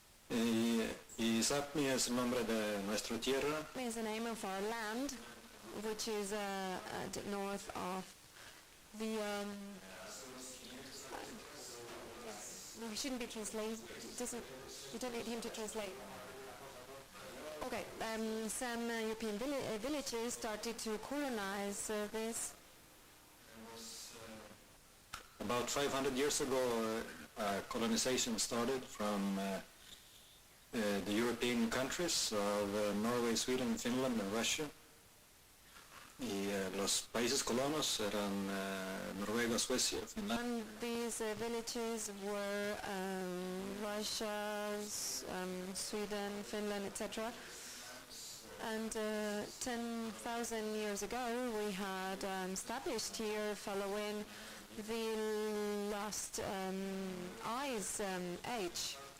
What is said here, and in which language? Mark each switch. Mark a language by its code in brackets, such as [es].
[es] y Sápmi es el nombre de nuestra tierra. [en] Is the name of our land, which is north of the. No, he shouldn't be translated. You don't need him to translate. Okay, some European villages started to colonize this. About 500 years ago, colonization started from the European countries of Norway, Sweden, Finland, and Russia. [es] Y los países colonos eran Noruega, Suecia, Finlandia. [en] And these villages were Russia, Sweden, Finland, etc. And 10,000 years ago we had established here following the last ice age.